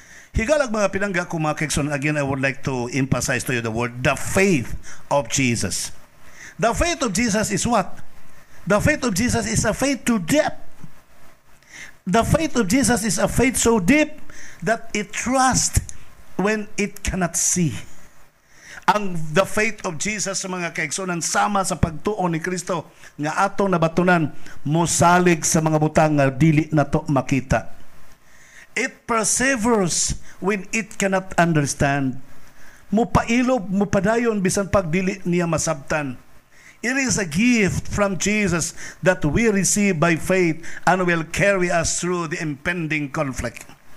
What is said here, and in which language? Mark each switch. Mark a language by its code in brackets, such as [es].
[ceb] Higalag mga pinangga ko mga kaigsoon, [en] again I would like to emphasize to you the word, the faith of Jesus. The faith of Jesus is what? The faith of Jesus is a faith to depth. The faith of Jesus is a faith so deep that it trusts when it cannot see. The faith of Jesus [ceb] sa mga kaigsunan sama sa pagtuo ni Kristo nga atong nabatunan, mosalig sa mga butang nga dili nato makita. [en] It perseveres when it cannot understand. [ceb] Mupailob, mupadayon bisan pag dili niya masabtan. [en] It is a gift from Jesus that we receive by faith and will carry us through the impending conflict.